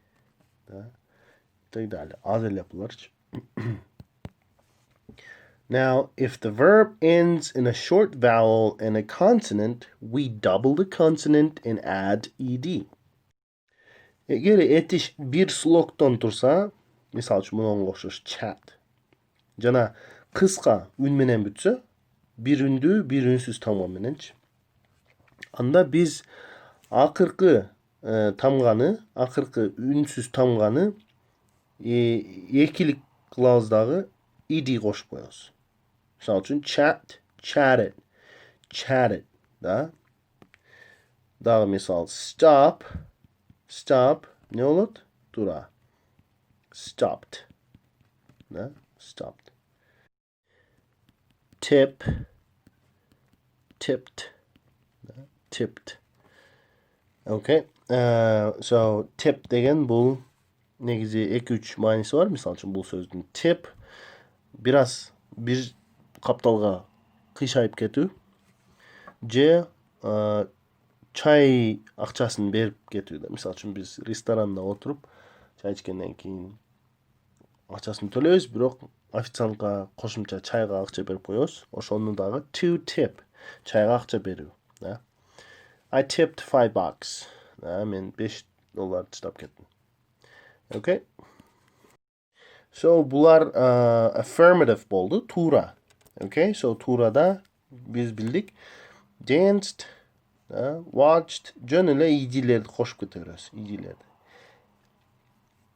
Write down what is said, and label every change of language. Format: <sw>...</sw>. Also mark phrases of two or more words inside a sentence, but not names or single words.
<ru>Так далее.</ru> <ky>Аз эле буларчы.</ky> <en>Now, if the verb ends in a short vowel and a consonant, we double the consonant and add ed.</en> <ky>Эгер этиш бир слогтон турса, мисалы үчүн мунга окшош chat. Жана кыска үн менен бүтсө, бир үндүү, бир үнсүз тамга мененчи. Анда биз акыркы тамганы, акыркы үнсүз тамганы экилик кылабыз ed кошуп коебуз. Мисалы үчүн</ky> <en>chat, chatted,</en> <ky>да? Дагы мисал stop, не болот? Туура.</ky> <en>Stopped. Да? Stopped. Tip, tipped. Да? Tipped. Okay. So tip</en> <ky>деген бул негизи 2-3 мааниси бар. Мисалы үчүн бул сөздүн tip бир капталга кыйшайып кетүү, же чай акчасын берип кетүү. Мисалы үчүн биз ресторанда отуруп, чай ичкенден кийин акчасын төлөйбүз, бирок официантка кошумча чайга акча берип коебуз. Ошону дагы</ky> <en>to tip,</en> <ky>чайга акча берүү.</ky> <en>I tipped $5.</en> <ky>Мен $5 таштап кеттим. Okay? So, булар affirmative болду, туура.</ky> <en>Okay, so</en> <ky>туурада биз билдик.</ky> <en>Danced, Watched</en> <ky>жөн эле идилерди кошуп кете беребиз. Идилерди.</ky>